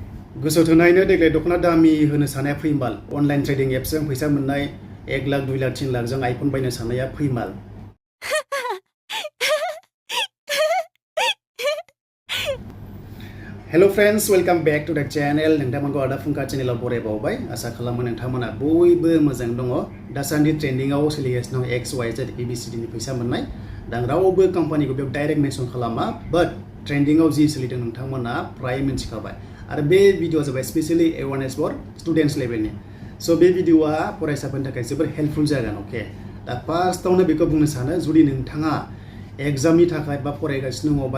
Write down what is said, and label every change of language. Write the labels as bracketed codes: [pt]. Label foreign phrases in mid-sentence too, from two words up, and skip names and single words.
[brx] गोसो थोनायनो देग्लाय दख'ना दामि होनो साननाया फैमाल [en] online trading [brx] एप्सजों फैसा मोननाय 1 लाख 2 लाख 3 लाख जों आइफन बायनो साननाया फैमाल [en] hello friends welcome back to the channel [brx] नोंथांमोनखौ आदा फुंखा चैनेलाव बरायबावबाय आसा खालामो नोंथांमोना बयबो मोजां दङ दासान्दि ट्रेन्डिंआव सोलिगासिनो दं XYZ ABCD नि फैसा मोननाय दा रावबो कम्पानिखौ बेयाव [en] direct mention [brx] खालामा बाट ट्रेन्डिंआव जि सोलिदों नोंथांमोना प्राय मिन्थिखाबाय आरो बे भिडिअआ जाबाय [en] specially awareness for students [brx] लेभेलनि सो बे भिडिअआ फरायसाफोरनि थाखाय जोबोर हेल्पफुल जागोन ओके दा फार्स्टआवनो बेखौ बुंनो सानो जुदि नोंथाङा एग्जामनि थाखाय बा फरायगासिनो दङ बा